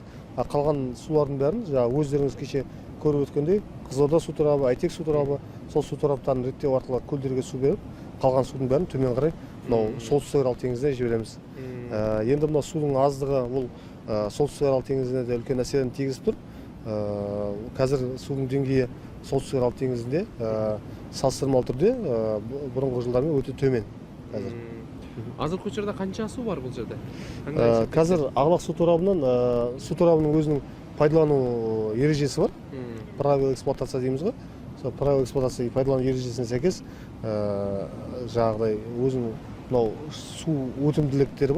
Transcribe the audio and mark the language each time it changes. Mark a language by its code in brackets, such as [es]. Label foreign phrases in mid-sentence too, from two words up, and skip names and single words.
[kk] Қалған сулардың бәрін өздеріңіз кеше көріп өткендей Қызылорда су торабы, Әйтек су торабы, сол су тораптарын реттеу арқылы көлдерге су беріп, қалған судың бәрін төмен қарай солтүстік Арал теңізіне жібереміз. Енді мынау судың аздығы ол солтүстік Арал теңізіне де үлкен әсерін тигізіп тұр. Қазір судың деңгейі солтүстік Арал теңізінде салыстырмалы түрде бұрынғы жылдармен өте төмен қазір. [ky] Азыркы учурда канча су бар бул жерде? [kk] Қазір Ағлақ су торабының өзінің пайдалану ережесі бар. [ru] Правила эксплуатация [kk] дейміз ғой. Сол [ru] правила эксплуатация [kk] пайдалану ережесіне сәйкес жаңағыдай өзінің мынау су өтімділіктері бар.